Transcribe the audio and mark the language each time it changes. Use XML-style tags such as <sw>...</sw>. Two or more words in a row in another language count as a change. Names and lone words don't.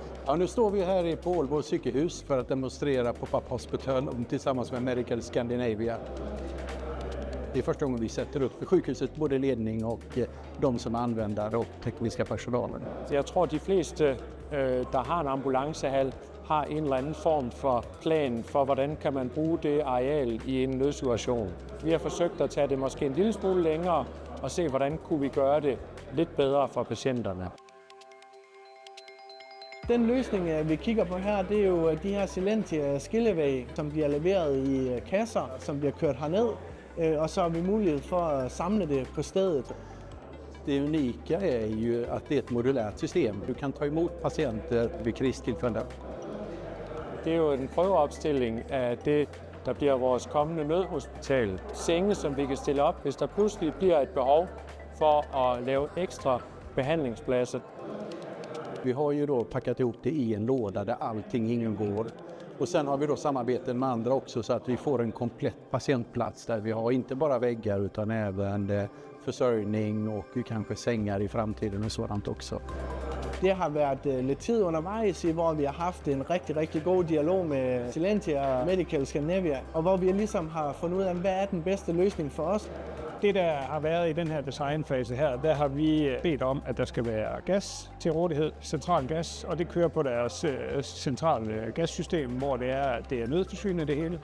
<sv>Ja, nu står vi här på Aalborg sykehus för att demonstrera Pop-Up Hospital tillsammans med Medical Scandinavia. Det är första gången vi sätter upp för sjukhuset, både ledning och de som använder och tekniska personalen.</sv> <da>Jeg tror, de fleste, der har en ambulancehal, har en eller anden form for plan for, hvordan kan man bruge det areal i en nødsituation. Vi har forsøgt at tage det måske en lille smule længere og se, hvordan kunne vi gøre det lidt bedre for patienterne. Den løsning, vi kigger på her, det er jo de her Silentia skillevægge, som bliver leveret i kasser, som bliver kørt herned, og så har vi mulighed for at samle det på stedet.</da> <sv>Det unika är ju att det är ett modulärt system. Du kan ta emot patienter vid kristillfällen.</sv> <da>Det er jo en prøveopstilling af det, der bliver vores kommende nødhospital. Senge, som vi kan stille op, hvis der pludselig bliver et behov for at lave ekstra behandlingspladser.</da> <sv>Vi har ju då packat ihop det i en låda där allting ingår. Och sen har vi då samarbeten med andra också så att vi får en komplett patientplats där vi har inte bara väggar utan även försörjning och kanske sängar i framtiden och sådant också.</sv> <da>Det har været lidt tid undervejs, hvor vi har haft en rigtig god dialog med Silentia og Medical Scandinavia, og hvor vi ligesom har fundet ud af, hvad er den bedste løsning for os. Det, der har været i den her designfase her, der har vi bedt om, at der skal være gas til rådighed, central gas, og det kører på deres centrale gassystem, hvor det er nødforsynet det hele.</da>